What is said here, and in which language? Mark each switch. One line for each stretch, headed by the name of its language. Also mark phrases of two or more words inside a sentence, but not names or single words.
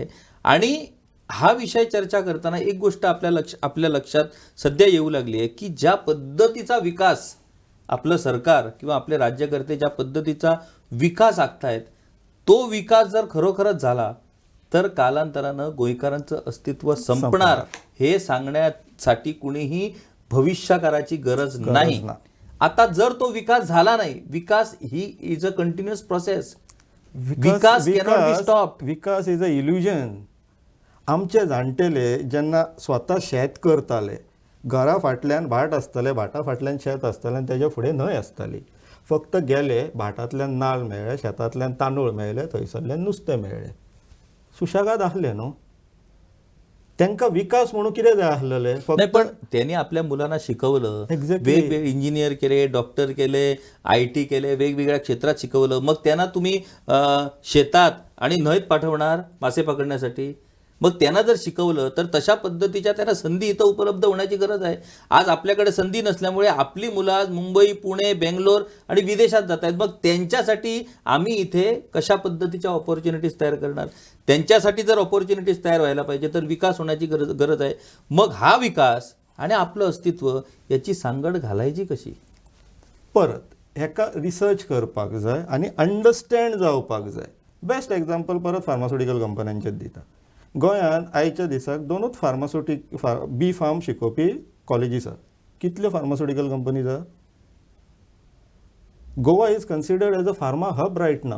Marathi: आणि हा विषय चर्चा करताना एक गोष्ट आपल्या लक्षात सध्या येऊ लागली आहे की ज्या पद्धतीचा विकास आपलं सरकार किंवा आपले राज्यकर्ते ज्या पद्धतीचा विकास आखतायत, तो विकास जर खरोखरच झाला तर कालांतरानं गोंयकारांचं अस्तित्व संपणार हे सांगण्यासाठी कुणीही भविष्यकाराची गरज नाही. आता जर तो विकास झाला नाही, विकास ही
English: is a continuous process. विकास cannot be stop. विकास is a illusion.
Konkani: आमचे जाणटेले जेन्ना स्वता शेत करताले, घरा फाटल्यान भाट आसताले, भाटा फाटल्यान शेत आसतालें आनी तेज्या फुडें न्हंय आसताली. फक्त गेले, भाटांतल्यान नाल्ल मेळ्ळे, शेतांतल्यान तांदूळ मेळ्ळे, थंयसरल्यान नुस्तें मेळ्ळें. सुशेगाद आसले न्हू. तांकां विकास म्हणून कितें जाय आसलेलें?
Marathi: फक्त पण त्यांनी आपल्या मुलांना शिकवलं, वेगवेगळे इंजिनियर केले, डॉक्टर केले, IT केले, वेगवेगळ्या क्षेत्रात शिकवलं. मग त्यांना तुम्ही शेतात आणि न्हंयत पाठवणार मासे पकडण्यासाठी? मग त्यांना जर शिकवलं तर तशा पद्धतीच्या त्यांना संधी इथं उपलब्ध होण्याची गरज आहे. आज आपल्याकडे संधी नसल्यामुळे आपली मुलं आज मुंबई, पुणे, बेंगलोर आणि विदेशात जात आहेत. मग त्यांच्यासाठी आम्ही इथे कशा पद्धतीच्या ऑपॉर्च्युनिटीज तयार करणार? त्यांच्यासाठी जर ऑपॉर्च्युनिटीज तयार व्हायला पाहिजे तर विकास होण्याची गरज आहे. मग हा विकास आणि आपलं अस्तित्व याची सांगड घालायची कशी?
Konkani: परत हेका रिसर्च करपाक जाय आणि अंडरस्टँड जावपाक जाय.
English: best example
Konkani: परत फार्मास्युटिकल कंपन्यांचेच दिता. गोंयान आयच्या दिसाक 2च बी फार्म शिकोवपी कॉलेजीस आसा. कितल्यो
English: pharmaceutical companies
Konkani: आसा?
English: Goa is considered as a pharma hub right now.